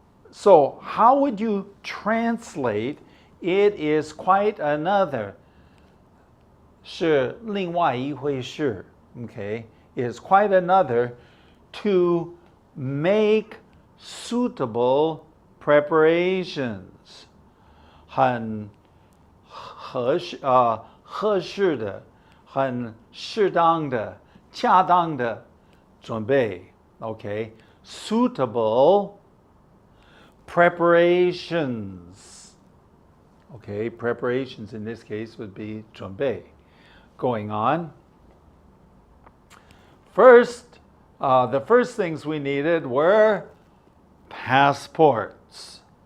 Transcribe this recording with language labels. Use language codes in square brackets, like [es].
[en] So how would you translate it is quite another? [zh] 是另外一回事, okay? [en] It is quite another to make suitable preparations. [zh] 很合适的, 很适当的, 恰当的准备, okay? [en] Suitable preparations. Okay, preparations in this case would be 准备. Going on. First, the first things we needed were passports.